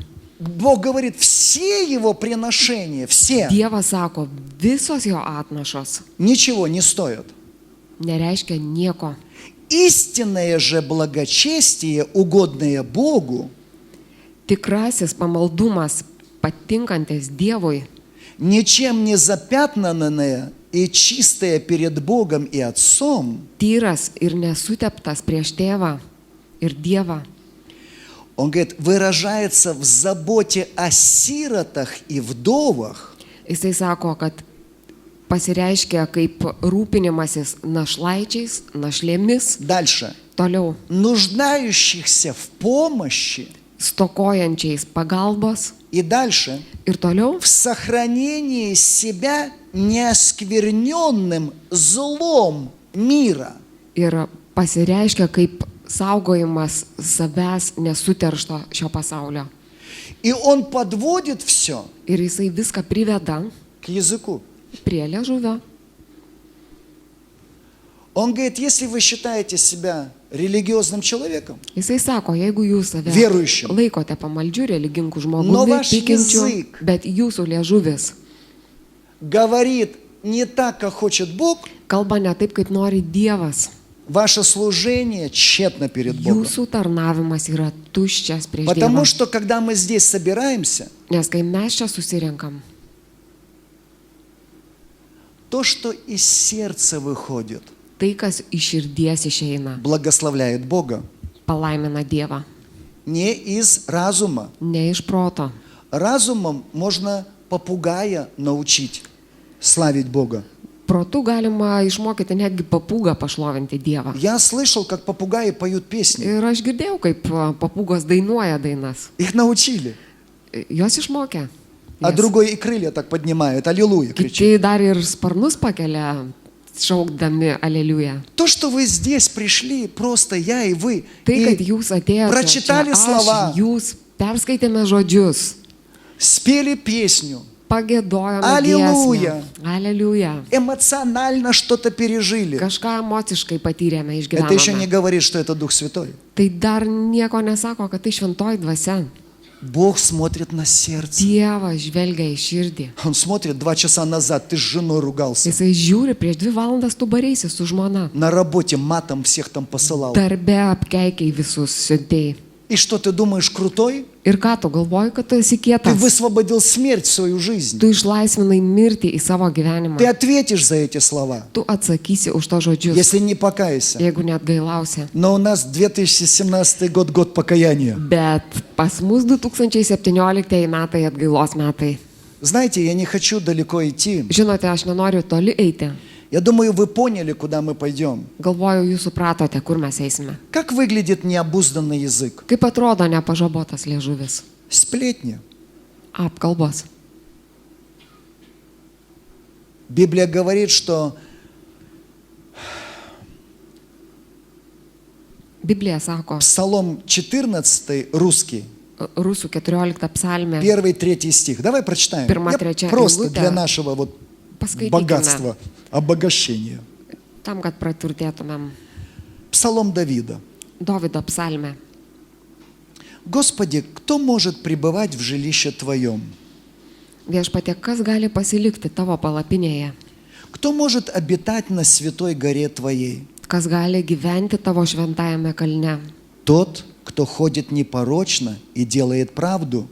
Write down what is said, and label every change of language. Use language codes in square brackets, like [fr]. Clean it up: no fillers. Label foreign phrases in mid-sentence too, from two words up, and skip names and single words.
[ru] Бог говорит, все его приношения, все, [lt] Dievas sako, visos jo atnašos [ru] ничего не стоят. [lt] nereiškia nieko. [ru] Истинное же благочестие, угодное Богу, [lt] Tikrasis pamaldumas, patinkantis Dievui, [ru] ничем не запятнанное и чистое перед Богом и Отцом, [lt] tyras ir nesuteptas prieš tėvą ir Dievą, [ru] он говорит, выражается в заботе о сиротах и вдовах, [lt] jisai sako, kad pasireiškia kaip rūpinimasis našlaičiais, našlėmis, [ru] дальше, [lt] toliau [ru] нуждающихся в помощи [lt] stokojančiais pagalbos [ru] И дальше. [lt] Ir toliau [ru] В сохранении себя неоскверненным злом мира. [lt] ir pasireiškia kaip saugojimas savęs nesuteršto šio pasaulio. [ru] И он подводит все [lt] Ir jisai viską priveda [ru] к языку. [lt] prie liežuvio. [ru] Он говорит, если вы считаете себя религиозным человеком, [lt] Jisai sako, jeigu jūs save [ru] Vėruiščiu. [lt] laikote pamaldžių religingų [ru] Но [lt] žmogumi, [ru] ваш [lt] tikinčių, [ru] язык [lt] bet jūsų liežuvis [ru] говорит не так, как хочет Бог, [lt] kalba ne taip, kaip nori Dievas, [ru] ваше служение тщетно перед Богом. [lt] jūsų tarnavimas yra tuščias prieš [ru] Потому [lt] Dievą. [ru] что, когда мы здесь собираемся, [lt] Nes kai mes čia susirenkam, [ru] то, что из сердца выходит, [lt] tai, kas iš širdies išeina, [ru] благословляет Бога, [lt] palaimina Dievą, [ru] не из разума. [lt] ne iš proto. [ru] Разумом можно попугая научить славить Бога. [lt] Protu galima išmokyti netgi papūgą pašlovinti Dievą. [ru] Я слышал, как попугаи поют песни. [lt] Ir aš girdėjau, kaip papūgos dainuoja dainas. [ru] Их научили. [lt] Jos išmokė. [ru] А другой и крылья так поднимает. Аллилуйя кричит. [lt] Kiti dar ir sparnus pakelia, šaukdami aleliuja. [ru] То, что вы здесь пришли, просто я и вы, [lt] Tai, kad [ru] и [lt] jūs atėjote, [ru] прочитали [lt] čia [ru] слова, [lt] aš, jūs perskaitėme žodžius, [ru] спели песню, [lt] pagėdojome Aleliuja. giesmę. Aleliuja. [ru] эмоционально что-то пережили. [lt] Kažką emociškai patyrėme, [ru] Это еще не [lt] išgyvenome. [ru] говорит, что это Дух Святой. [lt] Tai dar nieko nesako, kad tai šventoji dvasia. [ru] Бог смотрит на сердце. [lt] Dievas žvelgia į širdį. [ru] Он смотрит 2 часа назад, ты с женой ругался. [lt] Jisai žiūri, prieš 2 valandas tu barėsi su žmona. [ru] На работе матом всех там посылал. [lt] Darbe apkeikiai visus siuntėjai. [ru] И что ты думаешь, крутой? [lt] Ir ką tu galvoji, kad tu esi [ru] Ты [lt] kietas? [ru] высвободил смерть в свою жизнь. [lt] Tu išlaisvinai mirtį į savo gyvenimą. [ru] Ты ответишь за эти слова, [lt] Tu atsakysi už to žodžius, [ru] если не покаешься. [lt] jeigu net gailausi. [ru] Но у нас 2017 год, год покаяния. [lt] Bet pas mus 2017 metai atgailos metai. [ru] Знаете, я не хочу далеко идти. [lt] Žinote, aš nenoriu toli eiti. [ru] Я думаю, вы поняли, куда мы пойдем. [lt] Galvoju, jūs supratote, kur mes eisime. [ru] Как выглядит необузданный язык? [lt] Kaip atrodo nepažabotas liežuvis? [ru] Сплетни. [lt] Apkalbos. [ru] Библия говорит, что [lt] Biblija sako, [ru] Псалом 14, русский, [lt] Rusų 14 psalmė, [ru] 1-3 стих. Давай прочитаем. [lt] Pirma, [ru] Я [lt] trečia [ru] просто [lt] eilutė. [ru] для нашего вот [lt] Paskaitykime. [ru] богатства, обогащения. [lt] tam, kad praturtėtumėm. [ru] Псалом Давида. [lt] Dovido psalmė. [ru] Господи, кто может пребывать в жилище Твоем? [lt] Viešpatie, kas gali pasilikti tavo palapinėje? [ru] Кто может обитать на святой горе Твоей? [lt] Kas gali gyventi tavo šventajame kalne? [ru] Тот, кто ходит непорочно и делает правду.